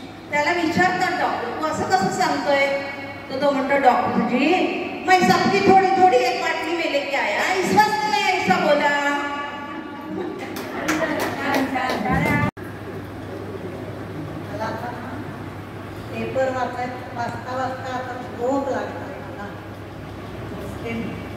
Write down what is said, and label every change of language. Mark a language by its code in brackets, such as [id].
[mr] त्याला विचारतात डॉक्टर तू असं कसं सांगतोय. तो म्हणतो [hi] डॉक्टर जी मैं सबकी थोड़ी थोड़ी एक बाटली में लेके आया, इस वक्त मैं ऐसा बोला. [mr] पेपर वाचता आता झोप लागते मला.